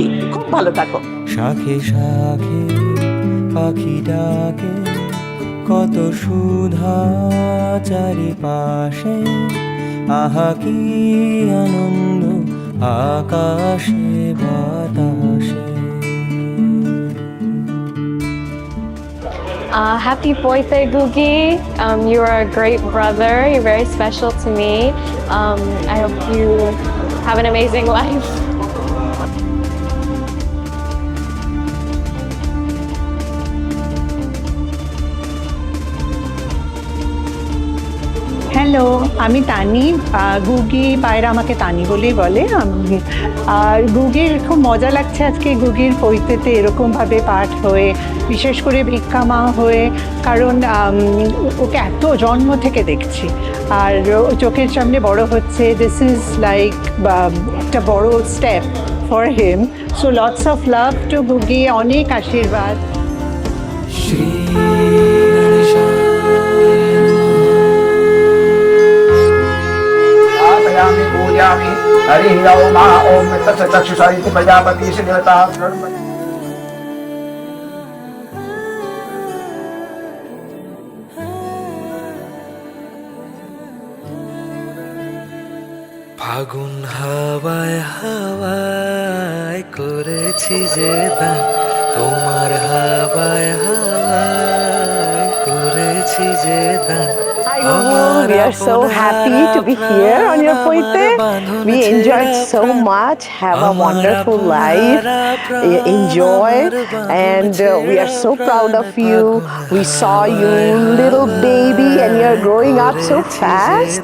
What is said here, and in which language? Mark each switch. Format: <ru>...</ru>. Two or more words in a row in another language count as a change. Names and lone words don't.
<bn>খুব ভালো থাকো। শাখে শাখে পাখি ডাকে, কত সুধা চারিপাশে, আহা কি আনন্দ আকাশে বাতাসে।</bn> <en>Happy birthday, Gugi. You are a great brother. You're very special to me. I hope you have an amazing life.</en> <bn>হ্যালো, আমি তানি। গুগি, পায়রা আমাকে তানি বলেই বলে। আর গুগির খুব মজা লাগছে আজকে গুগির পৈতেতে এরকমভাবে পাঠ হয়ে, বিশেষ করে ভিক্ষা মা হয়ে, কারণ ওকে এত জন্ম থেকে দেখছি আর ও চোখের সামনে বড় হচ্ছে।</bn> <en>this is like</en> <bn>একটা বড়</bn> <en>step for him. so lots of love to Gugi,</en> <bn>অনেক আশীর্বাদ।</bn> <sa>पूजयामि हरि ओम ओम तत्सचक्षुषा इति प्रजापति देवता।</sa> <bn>ফাগুন হাওয়ায় হাওয়ায় করেছি যে দান, তোমার হাওয়ায় হাওয়ায় করেছি করেছি যে দান</bn> <en>Hi Gugu, we are so happy to be here on your Poite. We enjoyed so much, have a wonderful life, enjoy, and we are so proud of you. We saw you little baby and you're growing up so fast.</en>